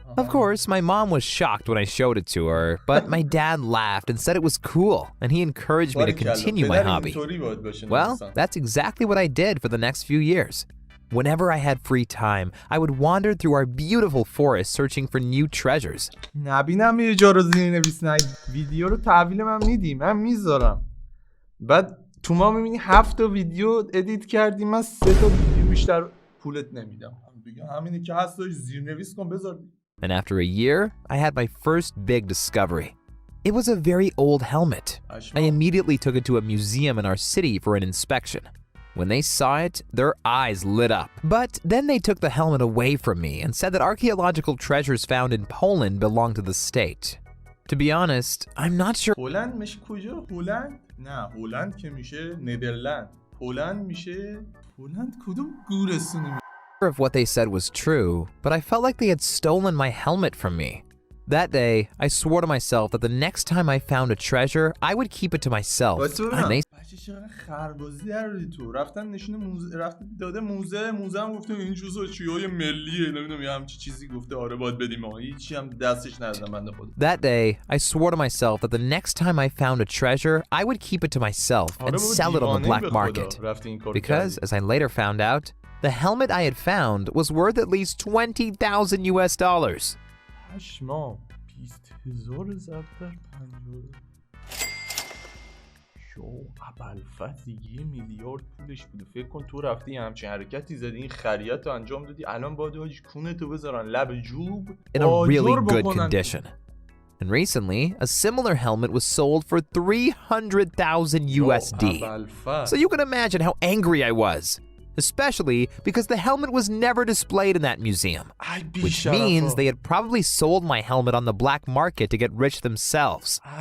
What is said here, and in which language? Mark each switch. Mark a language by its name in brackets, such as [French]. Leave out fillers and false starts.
[English] Of course, my mom was shocked when I showed it to her, but my dad laughed and said it was cool, and he encouraged me to continue my hobby. Well, that's exactly what I did for the next few years. Whenever I had free time, I would wander through our beautiful forest searching for new treasures. [Persian] نبینم یه جا رو زیرنویس نهید. ویدیو رو تحویل من میدی، من میذارم. بعد تو ما میبینی 7 تا ویدیو ادیت کردی، من 3 تا ویدیو بیشتر پولت نمیدم. دیگه همینه که هست، زیرنویس کن بذار. [English] And after a year, I had my first big discovery. It was a very old helmet. I immediately took it to a museum in our city for an inspection. When they saw it, their eyes lit up. But then they took the helmet away from me and said that archaeological treasures found in Poland belong to the state. To be honest, I'm not sure. [Persian] هلند میشه کجا؟ هلند؟ نه، هلند که میشه ندرلند. هلند میشه هلند کدوم گورستونی؟ [English] If what they said was true, but I felt like they had stolen my helmet from me. That day, I swore to myself that the next time I found a treasure, I would keep it to myself. And they [Persian] خربازی داری تو رفتن نشونه موزه رفته داده موزه هم گفته این چیزا چیای ملیه نمیدونم یه همچی چیزی گفته آره باید بدیم ها هیچی هم دستش ندادم بنده خدا. [English] That day I swore to myself that the next time I found a treasure I would keep it to myself and sell it on the black market. Because as I later found out, the helmet I had found was worth at least $20,000 US. [Persian] پشما 20,000 ضرب در 50 شو ابوالفضل 1 میلیارد پولش بوده. فکر کن تو رفتی همچین حرکتی زدی این خریت رو انجام دادی الان باید حاج کونتو بذارن لب جوب [English] in a really good condition. And recently, a similar helmet was sold for $300,000 USD. So you can imagine how angry I was. Especially because the helmet was never displayed in that museum, which means they had probably sold my helmet on the black market to get rich themselves.